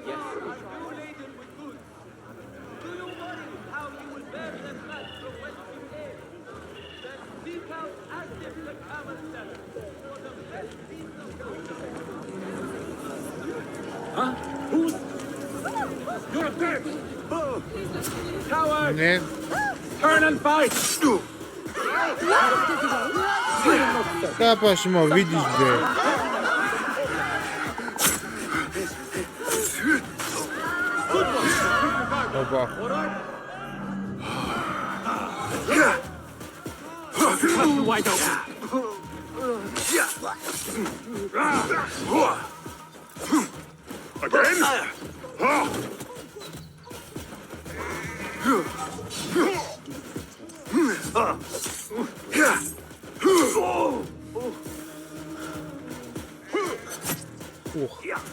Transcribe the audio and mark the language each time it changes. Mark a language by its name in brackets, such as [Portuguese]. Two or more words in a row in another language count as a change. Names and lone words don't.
[English] You're a bitch! Coward! [Bulgarian] Не, [English] Turn and fight! [Bulgarian] капа ще ме видиш, бе. Опа. [English] Wide open! Again? Ух.